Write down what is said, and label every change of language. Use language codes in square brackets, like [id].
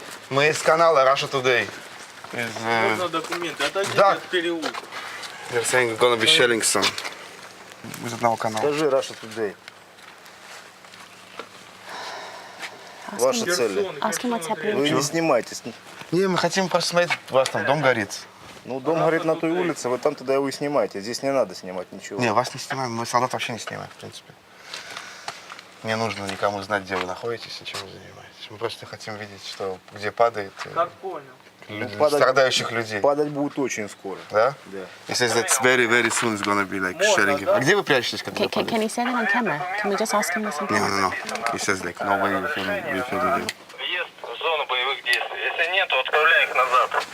[ru] Мы из канала Russia Today. Можно документы, отойдите Да. от переулка. [en] They're saying we're gonna be shelling some. [ru] Из одного канала. Скажи Russia Today. Ваши цели. [en] Ask him what's happening. [ru] Вы не снимайтесь. Не, мы хотим посмотреть, у вас там дом горит. Ну, дом горит на той улице, вы там тогда его и снимаете. Здесь не надо снимать ничего. Не, вас не снимаем, мы солдат вообще не снимаем, в принципе. Не нужно никому знать, где вы находитесь и чем вы занимаетесь. Мы просто хотим видеть, что где падает страдающих людей. Падать будет очень скоро. Да? Да. [en] He says that very, very soon it's gonna be like sharing. [ru] А где вы прячетесь, когда вы [en] Can [ru] падаете? [en] he say that on camera? Can we just ask him this on camera? No. He says like nobody will film you. [ru] Въезд в зону боевых действий. Если нет, то отправляй их назад.